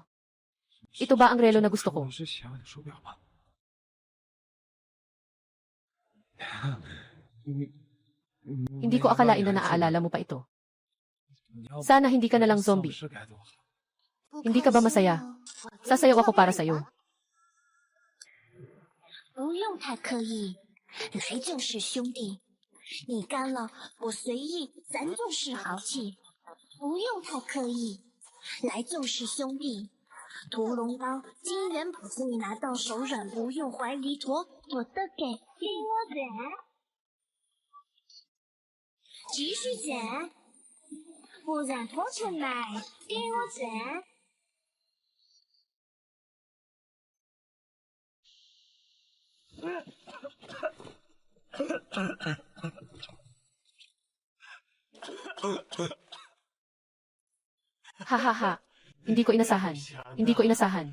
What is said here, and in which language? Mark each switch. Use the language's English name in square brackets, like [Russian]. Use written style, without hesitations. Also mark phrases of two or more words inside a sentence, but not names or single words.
[Filipino] Ito ba ang relo na gusto ko? Hindi ko akalain na naaalala mo pa ito. Sana hindi ka na lang zombie. Hindi ka ba masaya? Sasayaw ako para sa'yo. [Chinese] 不用太刻意，来就是兄弟。你干了，我随意，咱就是豪气。不用太刻意，来就是兄弟。屠龙刀、金元宝你拿到手软，不用怀里驮，我的给我捡，继续捡，不然拖出来给我捡。 Hahaha. [Filipino] Hindi ko inasahan. Hindi ko inasahan.